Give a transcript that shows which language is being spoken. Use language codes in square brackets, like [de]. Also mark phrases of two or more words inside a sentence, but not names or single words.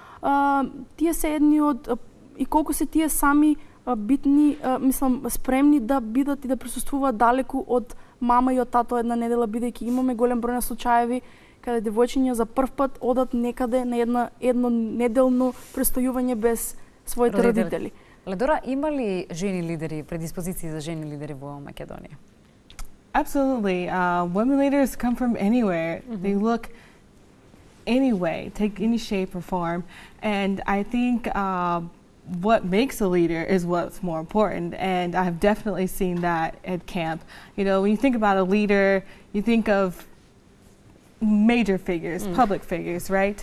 [mk] Тие се едни од и колку се тие сами битни, мислам, спремни да бидат и да присуствуваат далеку од мама и од тато една недела, бидејќи имаме голем број на случаеви каде девојчиња за прв пат одат некаде на едно неделно престојување без своите родители. Ледора, има ли жени лидери, предиспозиции за жени лидери во Македонија? [en] Absolutely. Women leaders come from anywhere. They look any way, take any shape or form. And I think what makes a leader is what's more important. And I've definitely seen that at camp. You know, when you think about a leader, you think of major figures, public figures, right?